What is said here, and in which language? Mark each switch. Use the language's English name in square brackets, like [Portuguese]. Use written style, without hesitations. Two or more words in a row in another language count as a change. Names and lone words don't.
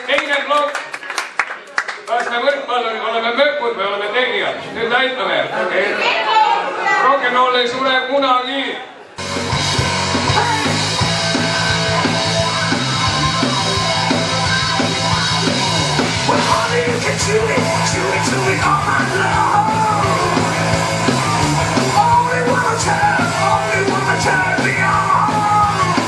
[Estonian] õige plokk. Kas me oleme mökud või oleme tegijad? Nüüd näitame, et rock'n'roll ei sure kunagi. [English] Well, honey, you can chew it all night long. Only wanna turn me on.